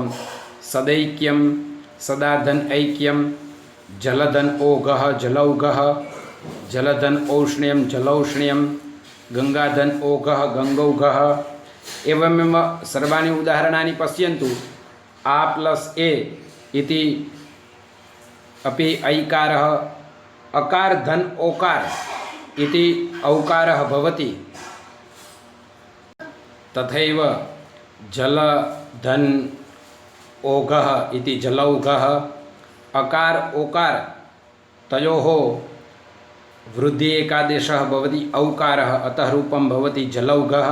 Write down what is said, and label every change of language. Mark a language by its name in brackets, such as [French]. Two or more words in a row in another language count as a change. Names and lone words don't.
[Sanskrit] સદૈક્યમ સદાધન ઐક્યમ, જલધન ઓઘઃ જલૌઘઃ, જલધન ઔષ્ણ્યમ જલૌષ્ણ્યમ, ગંગાધન ઓઘઃ ગંગૌઘઃ. એવમેવ સર્વાણી ઉદાહરણાની પશ્યन्तु. આ પ્લસ એ ઇતિ अपि ऐकारः अकार धन ओकार इति औकारः भवति। तथैव जल धन ओघः इति जलौघः अकार ओकार तयोः वृद्धि एकादेशः भवति औकारः, अतः रूपं भवति जलौघः।